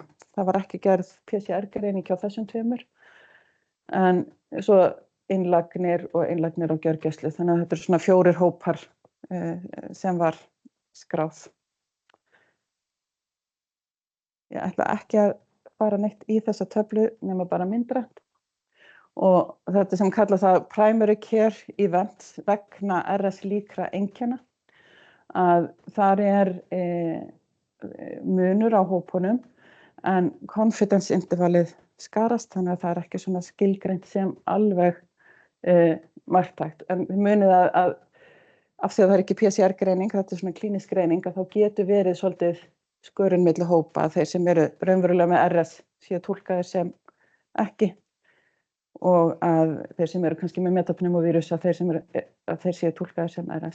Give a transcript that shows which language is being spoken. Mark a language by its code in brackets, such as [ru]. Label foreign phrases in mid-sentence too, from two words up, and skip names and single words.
[is] Það var ekki gerð PCR-greining hjá þessum tveimur. En svo innlagnir og gjörgæslu. Þannig að þetta svona 4 hópar sem var skráð. Ég ætla ekki að fara neitt í þessa töflu nema bara myndrænt. Og þetta sem kalla það [en] primary care events [is] vegna RS-líkra einkenna, að þar munur á hópunum en confidence intervalið skarast, þannig að það ekki svona skilgreint sem alveg marktækt. En þið munið að af því að það ekki PCR-greining, þetta svona klínísk greining, að þá getur verið svolítið skörun milli hópa, að þeir sem eru raunverulega með RS séu túlkaðir sem ekki, og að þeir sem eru kannski með metapneumóvírus að þeir séu túlkaðir sem RS.